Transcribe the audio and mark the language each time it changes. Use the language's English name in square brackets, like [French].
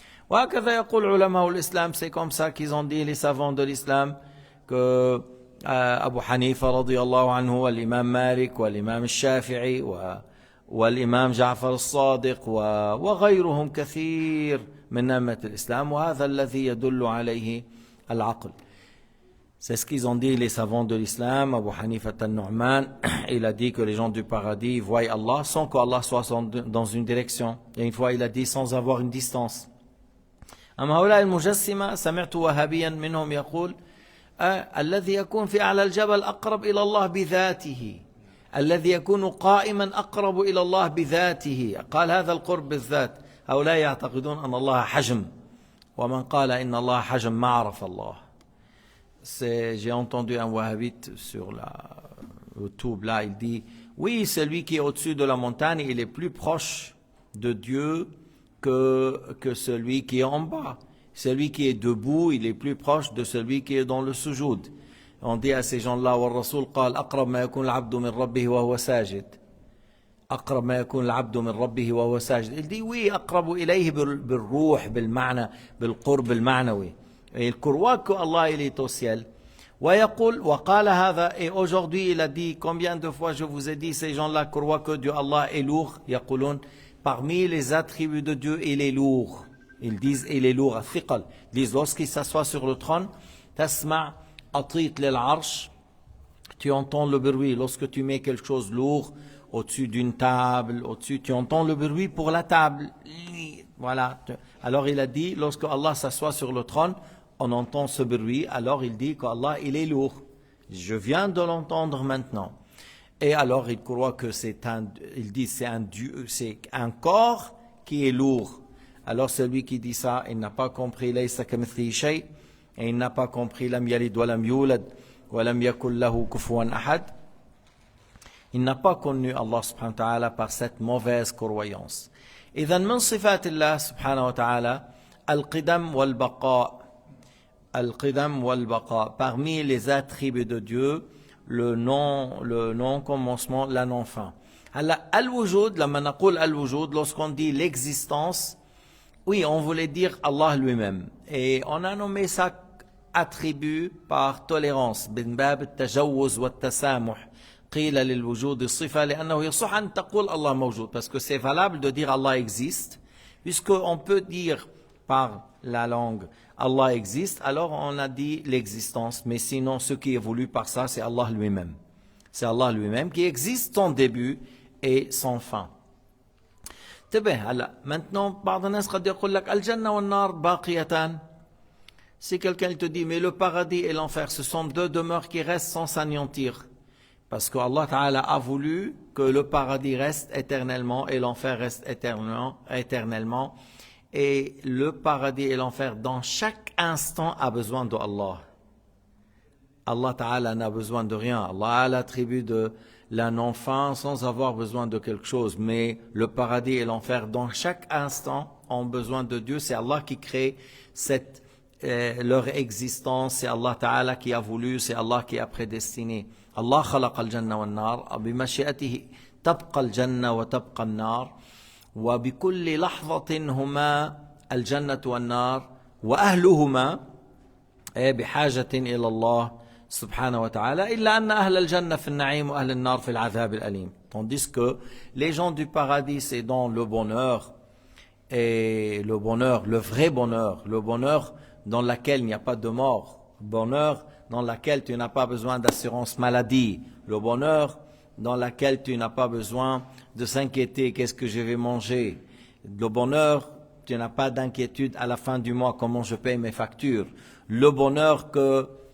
[Arabic] وهكذا يقول علماء الإسلام. [French] C'est comme ça qu'ils ont dit, les savants de l'islam, que [Arabic] أبو حنيفة رضي الله عنه والإمام مالك والإمام الشافعي والإمام جعفر الصادق وغيرهم كثير من أئمة الإسلام، وهذا الذي يدل عليه العقل. [French] C'est ce qu'ils ont dit les savants de l'islam. Abu Hanifa al-Nu'man, il a dit que les gens du paradis voient Allah sans qu'Allah soit dans une direction. Et une fois il a dit sans avoir une distance. [Arabic] أما هؤلاء المجسمة سمعت وهابيا منهم يقول الذي يكون في أعلى الجبل أقرب إلى الله بذاته، الذي يكون قائما أقرب إلى الله بذاته. قال هذا القرب بالذات. هؤلاء يعتقدون أن الله حجم، ومن قال إن الله حجم ما عرف الله. [French] J'ai entendu un wahhabite sur le tube là, il dit oui, celui qui est au-dessus de la montagne, il est plus proche de Dieu que celui qui est en bas. Celui qui est debout, il est plus proche de celui qui est dans le sujoud. On dit à ces gens-là, [Arabic] والرسول قال أقرب ما يكون العبد من ربه وهو ساجد. أقرب ما يكون العبد من ربه وهو ساجد. [French] Il dit oui, [Arabic] أقرب إليه بالروح، بالمعنى، بالقرب المعنوي. [French] Et il croit que Allah il est au ciel. [Arabic] ويقول وقال هذا. [French] Et aujourd'hui il a dit, combien de fois je vous ai dit, ces gens-là croient que Dieu Allah est lourd. [Arabic] يقولون [French] parmi les attributs de Dieu, il est lourd. Ils disent il est lourd. الثقل. Ils disent lorsqu'il s'assoit sur le trône, [Arabic] تسمع أطيط للعرش. [French] Tu entends le bruit lorsque tu mets quelque chose lourd au-dessus d'une table, au-dessus, tu entends le bruit pour la table. Voilà. Alors il a dit, lorsque Allah s'assoit sur le trône, on entend ce bruit. Alors il dit qu'Allah il est lourd. Je viens de l'entendre maintenant. Et alors il croit que il dit c'est un corps qui est lourd. Alors celui qui dit ça, il n'a pas compris [Arabic] laysa kamithlihi shay, [French] et il n'a pas compris [Arabic] lam yalid wa lam yulad wa lam yakul lahu kufuwan ahad. [French] Il n'a pas connu Allah subhanahu wa ta'ala par cette mauvaise croyance. [Arabic] إذن من صفات الله سبحانه وتعالى القدم والبقاء. القدم والبقاء. [French] Parmi les attributs de Dieu, le non-commencement, la non-fin. Al-wujud, [Arabic] لما نقول [French] al-wujud, lorsqu'on dit l'existence, oui, on voulait dire Allah lui-même. Et on a nommé ça attribut par tolérance. [Arabic] من باب التجوز والتسامح. قيل للوجود الصفة لأنه يصح أن تقول الله موجود. [French] Parce que c'est valable de dire Allah existe, puisqu'on peut dire par la langue Allah existe, alors on a dit l'existence. Mais sinon, ce qui est voulu par ça, c'est Allah lui-même. C'est Allah lui-même qui existe sans début et sans fin. [Arabic] Maintenant, بعض الناس قد يقول لك الجنة والنار باقيتان. [French] Si quelqu'un te dit, mais le paradis et l'enfer, ce sont deux demeures qui restent sans s'anéantir. Parce que Allah Ta'ala a voulu que le paradis reste éternellement et l'enfer reste éternellement. Et le paradis et l'enfer, dans chaque instant, a besoin de Allah. Allah Ta'ala n'a besoin de rien. Allah a l'attribut de la non-fin sans avoir besoin de quelque chose. Mais le paradis et l'enfer, dans chaque instant, ont besoin de Dieu. C'est Allah qui crée leur existence. C'est Allah Ta'ala qui a voulu. C'est Allah qui a prédestiné. [Arabic] الله خلق الجنة والنار بمشيئته تبقى الجنة وتبقى النار وبكل لحظة هما الجنة والنار وأهلهما بحاجة إلى الله سبحانه وتعالى إلا أن أهل الجنة في النعيم وأهل النار في العذاب الأليم. [French] Tandis que les gens du paradis c'est dans le bonheur et le bonheur, le vrai bonheur, le bonheur dans lequel il n'y a pas de mort, le bonheur dans lequel tu n'as pas besoin d'assurance maladie, le bonheur dans lequel tu n'as pas besoin de s'inquiéter, qu'est-ce que je vais manger, le bonheur, tu n'as pas d'inquiétude à la fin du mois, comment je paye mes factures, le bonheur que